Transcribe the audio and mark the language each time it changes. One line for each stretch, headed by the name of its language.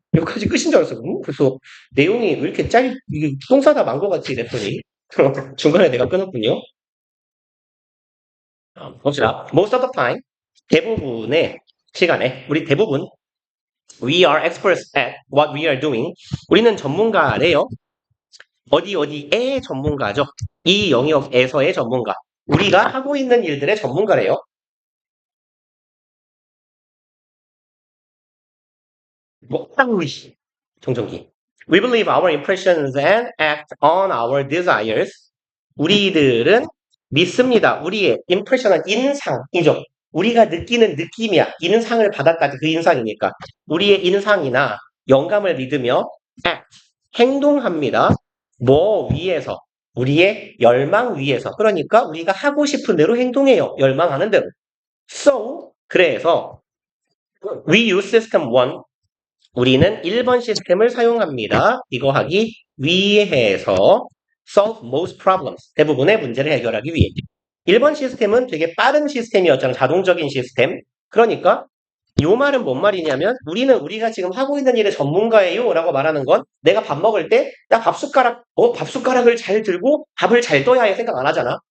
Korean: 여기까지 끝인 줄 알았어. 그래서 내용이 왜 이렇게 이게 똥 싸다 만 것 같지, 이랬더니. 중간에 내가 끊었군요. 봅시다.
English: Most of the time,
Korean: 대부분의 시간에, 우리 대부분,
English: we are experts at what we are doing.
Korean: 우리는 전문가래요. 어디의 전문가죠? 이 영역에서의 전문가. 우리가 하고 있는 일들의 전문가래요. 정정기.
English: We believe our impressions and act on our desires.
Korean: 우리들은 믿습니다. 우리의 impression은 인상이죠. 우리가 느끼는 느낌이야. 인상을 받았다지 그 인상이니까. 우리의 인상이나 영감을 믿으며 act, 행동합니다. 뭐 위에서? 우리의 열망 위에서. 그러니까 우리가 하고 싶은 대로 행동해요. 열망하는 대로.
English: So,
Korean: 그래서
English: we use system 1.
Korean: 우리는 1번 시스템을 사용합니다. 이거 하기 위해서
English: solve most problems.
Korean: 대부분의 문제를 해결하기 위해. 1번 시스템은 되게 빠른 시스템이었잖아. 자동적인 시스템. 그러니까 이 말은 뭔 말이냐면 우리는 우리가 지금 하고 있는 일의 전문가예요 라고 말하는 건 내가 밥 먹을 때 나 밥숟가락을 잘 들고 밥을 잘 떠야 해 생각 안 하잖아.